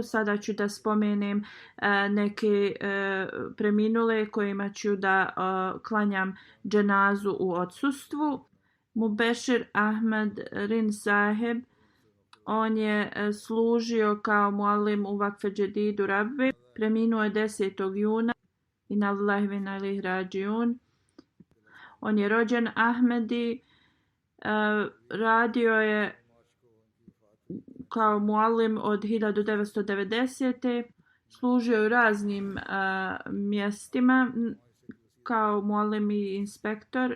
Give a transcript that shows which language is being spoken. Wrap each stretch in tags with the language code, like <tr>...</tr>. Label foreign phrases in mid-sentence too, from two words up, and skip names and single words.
<bs>Sada ću da spomenem neke preminule kojima ću da klanjam dženazu u odsustvu. Mubešir Ahmed Rin Saheb, on je služio kao muallim u Vakfe Džedidu Rabbi. Preminuo je 10. juna.</bs> <ar>إنا لله وإنا إليه راجعون.</ar> <bs>On je rođen Ahmedi. Radio je kao muallim od 1990. Služio u raznim mjestima kao muallim i inspektor.</bs>